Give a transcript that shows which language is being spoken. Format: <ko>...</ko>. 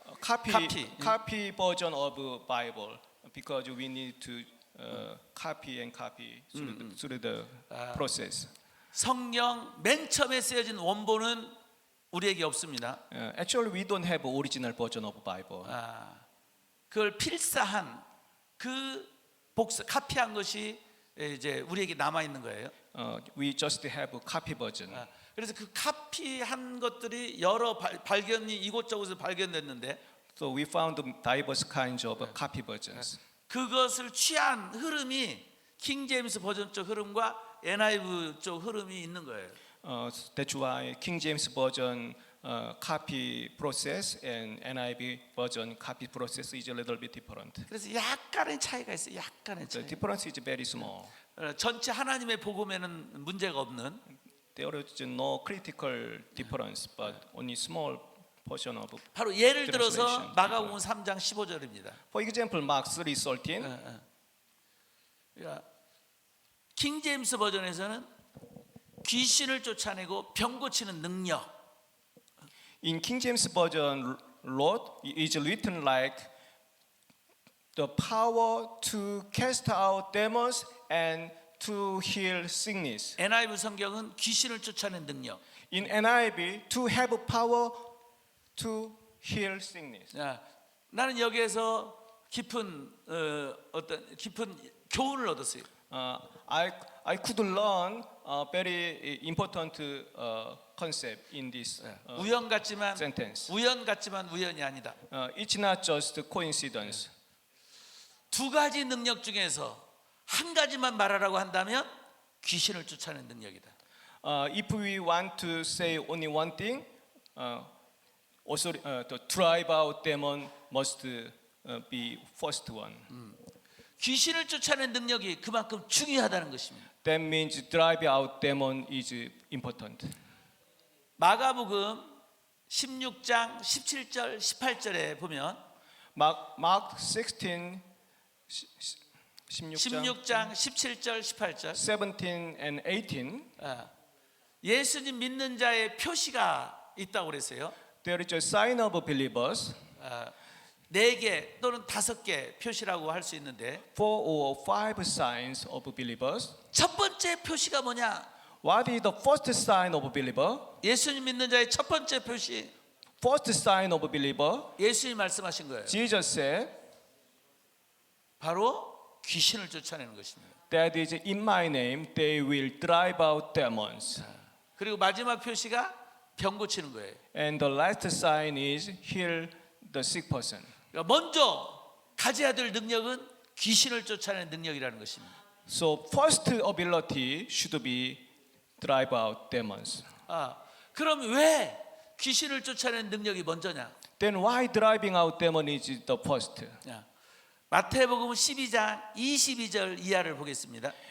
<en>copy version of Bible because we need to copy and copy through the process.</en> <ko>성경 맨 처음에 쓰여진 원본은 우리에게 없습니다.</ko> <en>Actually, we don't have original version of Bible.</en> <ko>그걸 필사한 그 복사 카피한 것이 이제 우리에게 남아 있는 거예요.</ko> <en>We just have a copy version.</en> <ko>그래서 그 카피한 것들이 여러 발견이 이곳저곳에서 발견됐는데</ko> <en>So we found diverse kinds of copy versions.</en> <ko>그것을 취한 흐름이 킹 제임스 버전 쪽 흐름과 NIV 쪽 흐름이 있는 거예요.</ko> <en>That's why King James version copy process and NIV version copy process is a little bit different.</en> <ko>그래서 약간의 차이가 있어요. 약간의</ko> <en>The</en> <ko>차이.</ko> <en>difference is very small.</en> <ko>전체 하나님의 복음에는 문제가 없는</ko> <en>There is no critical difference, but only small portion of.</en> <ko>바로 예를 들어서</ko> <en>Translation.</en> <ko>마가복음 3장 15절입니다.</ko> <en>For example, Mark 3:13.</en> <ko>킹 제임스 버전에서는 귀신을 쫓아내고 병 고치는 능력.</ko> <en>In King James version, Lord is written like the power to cast out demons and to heal sickness.</en> <ko>NIV 성경은 귀신을 쫓아내는 능력.</ko> <en>In NIV, to have power to heal sickness.</en> <ko>나는 여기에서 깊은 어떤 깊은 교훈을 얻었어요.</ko> <en>I could learn a very important concept in this</en> <ko>우연 같지만</ko> <en>sentence.</en> <ko>우연이 아니다.</ko> <en>It's not just coincidence.</en> <ko>두 가지 능력 중에서 한 가지만 말하라고 한다면 귀신을 쫓아내는 능력이다.</ko> <en>If we want to say only one thing, also to drive out demon must be first one.</en> <ko>귀신을 쫓아내는 능력이 그만큼 중요하다는 것입니다.</ko> <en>That means drive out demon is important.</en> <ko>마가복음 16장 17절 18절에 보면</ko> <en>Mark 16 16장</en> <ko>16장 17절 18절</ko> <en>17 and 18</en> <ko>예수님 믿는 자의 표시가 있다고 그랬어요.</ko> <en>there is a sign of believers</en> <ko>4개 또는 5개 표시라고 할 수 있는데</ko> <en>4 or 5 signs of believers.</en> <ko>첫 번째 표시가 뭐냐?</ko> <en>What is the first sign of believer?</en> <ko>예수님 믿는 자의 첫 번째 표시</ko> <en>First sign of believer,</en> <ko>예수님이 말씀하신 거예요.</ko> <en>Jesus said,</en> <ko>바로 귀신을 쫓아내는 것입니다.</ko> <en>that is in my name they will drive out demons.</en> <ko>그리고 마지막 표시가 병 고치는 거예요.</ko> <en>And the last sign is heal the sick person.</en> <ko>그러니까 먼저 가져야 될 능력은 귀신을 쫓아내는 능력이라는 것입니다.</ko> <en>So first ability should be drive out demons.</en> <ko>그럼 왜 귀신을 쫓아내는 능력이 먼저냐?</ko> <en>Then why driving out demon is the first?</en> <ko>마태복음 12장 22절 이하를 보겠습니다.</ko>